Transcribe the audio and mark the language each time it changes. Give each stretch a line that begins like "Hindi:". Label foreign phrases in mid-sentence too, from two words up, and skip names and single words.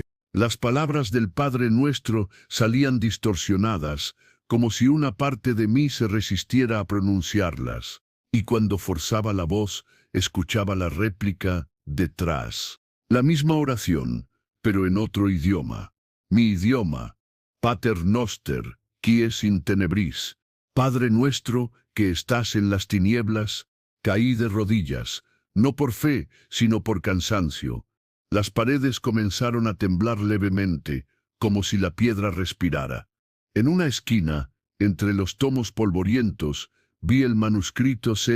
Spanish: Las palabras del Padre Nuestro salían distorsionadas, como si una parte de mí se resistiera a pronunciarlas. Y cuando forzaba la voz, escuchaba la réplica detrás. La misma oración, pero en otro idioma. Mi idioma.
Latin: Pater noster, quies in tenebris.
Spanish: Padre nuestro, que estás en las tinieblas. Caí de rodillas, no por fe, sino por cansancio. Las paredes comenzaron a temblar levemente, como si la piedra respirara. En una esquina, entre los tomos polvorientos, vi el manuscrito C.